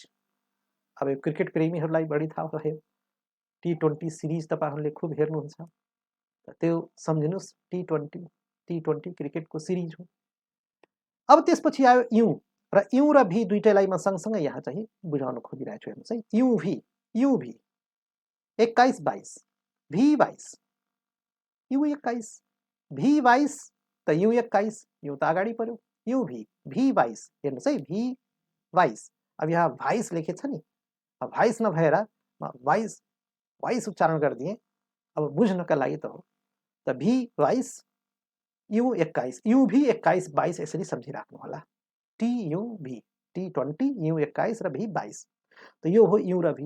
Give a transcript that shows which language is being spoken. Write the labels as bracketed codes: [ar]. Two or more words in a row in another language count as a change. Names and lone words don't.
[ne] अब यो क्रिकेट प्रेमीहरूलाई बढी थाहा भयो, T20 सिरिज तपाईहरूले खुब हेर्नुहुन्छ, त्यो सम्झिनुस् T20 क्रिकेटको सिरिज हो। अब त्यसपछि आयो यु र यु र भी दुईटैलाई म सँगसँगै यहाँ चाहिँ बुझाउन खोजिरहेको छु। हेर्नुहोस् है, युभी 21 22 भी 22 U21 भी 22 त U21 यो त अगाडि पर्यो, युभी भी 22 हेर्नुहोस् है भी 22। अब यहाँ 22 लेखेको छ नि, 22 नभएर म 22 उच्चारण गरिदिएँ, अब बुझ्नका लागि त हो। त भी 22 U21 युभी 21 22 यसरी सम्झिराख्नु होला। TUV T20 U21 र भी 22 त यो हो यु र भी।